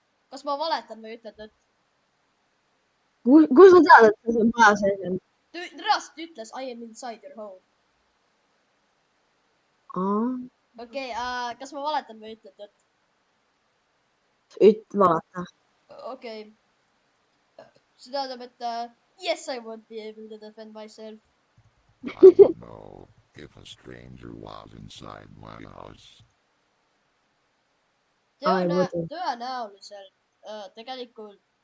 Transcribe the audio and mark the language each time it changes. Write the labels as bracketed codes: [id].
[et] kas ma valetan või ütlen tõtt? Kus sa tead, et ta seal maja sees on? reaalselt ütles [en] I am inside your home. [et] okei, kas ma valetan või ütlen tõtt? Vaata. okei. see tähendab, et [en] yes, I won't be able to defend myself. I don't know if a stranger was inside my house. I wouldn't. [et] tõenäoliselt tegelikult